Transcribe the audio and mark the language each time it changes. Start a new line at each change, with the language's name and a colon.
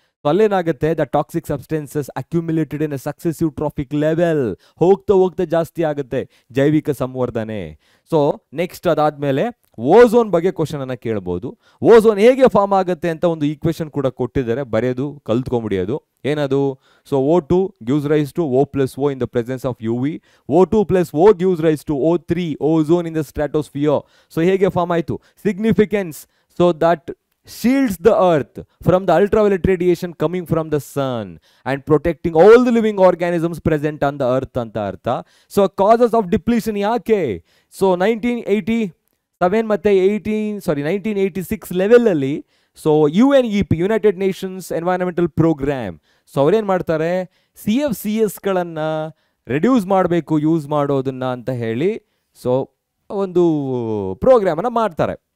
Kannada: So ಅಲ್ಲೇನಾಗುತ್ತೆ,
English: the toxic substances accumulated in a successive trophic level,
Kannada: ಹೋಗ್ತಾ ಹೋಗ್ತಾ ಜಾಸ್ತಿ ಆಗುತ್ತೆ ಜೈವಿಕ ಸಂವರ್ಧನೆ. ಸೊ ನೆಕ್ಸ್ಟ್ ಅದಾದ್ಮೇಲೆ ಓಝೋನ್ ಬಗ್ಗೆ ಕ್ವಶನ್ ಅನ್ನ ಕೇಳ್ಬೋದು. ಓಝೋನ್ ಹೇಗೆ ಫಾರ್ಮ್ ಆಗುತ್ತೆ ಅಂತ ಒಂದು ಈಕ್ವೇಶನ್ ಕೂಡ ಕೊಟ್ಟಿದ್ದಾರೆ, ಬರೆಯೋದು ಕಲ್ತ್ಕೊಂಬಿಡಿಯೋದು. ಏನದು?
English: So O2 gives rise to O+O in the presence of UV. O2+O gives rise to O3, ozone in the stratosphere. So
Kannada: ಹೇಗೆ ಫಾರ್ಮ್ ಆಯಿತು?
English: significance, so that shields the earth from the ultraviolet radiation coming from the sun and protecting all the living organisms present on the earth
Kannada: ಅಂತ ಅರ್ಥ.
English: so causes of depletion
Kannada: ಯಾಕೆ? So 1987 ಮತ್ತೆ 1986 ಲೆವೆಲಲ್ಲಿ so UNEP, United Nations environmental program, so ಅವ್ರೇನು ಮಾಡ್ತಾರೆ, CFCSಗಳನ್ನು reduce ಮಾಡಬೇಕು use ಮಾಡೋದನ್ನ ಅಂತ ಹೇಳಿ ಸೊ ಒಂದು ಪ್ರೋಗ್ರಾಮನ್ನು ಮಾಡ್ತಾರೆ.